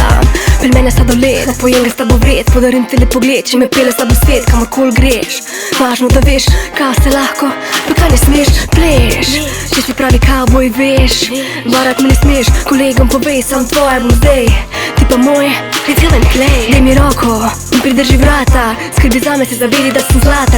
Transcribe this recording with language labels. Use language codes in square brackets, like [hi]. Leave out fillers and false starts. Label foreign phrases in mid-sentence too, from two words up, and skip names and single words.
[sl] Pri mene sladoled, pojem ga s tabo vred, podarim ti lep pogled, če me pele s tabo svet, kamorkoli greš. Važno da veš, kaj se lahko, pa kaj ne smeš, pleš. Če si pravi cowboy, veš, varat me ne smeš, kolegom povej, sam tvoje bom zdaj. Ti pa moje, [en] let's go and play. [sl] Daj mi roko in pridrži vrata, skrbi zame, se zavedi, da sem zlata.